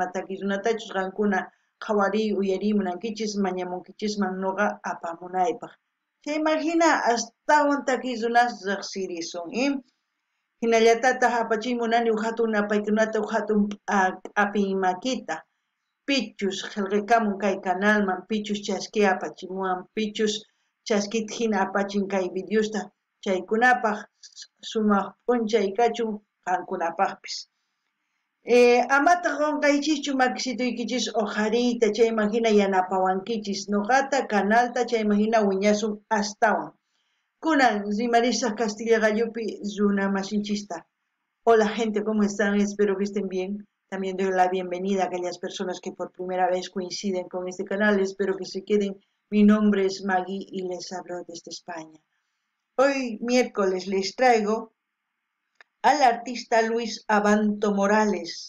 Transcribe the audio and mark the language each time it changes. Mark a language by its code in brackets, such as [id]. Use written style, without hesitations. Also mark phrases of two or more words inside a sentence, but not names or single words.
[qu] takiy runatachus qankuna qhawari uyarimunankichis mañamunkichisman noqa apamunaypaq chaymahina astawan takiy runas riqsirisun hinallatataq apachiymunani hatun apaykunata hatun apiymakita pichus qillqikamun kay kanalman pichus chasqi apachimuwan pichus chasqita hina apachin kay videosta chaykunapaq sumaq p'unchay kachun qankunapaqpis amata qunqaychischu makisituykichis ojariyta chaymahina yanapawankichis noqata kanalta chaymahina wiñasun astawan kunan rimarisaq Castilla Gallupi runa masinchista. [es] Hola gente, ¿cómo están? Espero que estén bien. También doy la bienvenida a aquellas personas que por primera vez coinciden con este canal. Espero que se queden. Mi nombre es Maggie y les hablo desde España. Hoy miércoles les traigo al artista Luis Abanto Morales.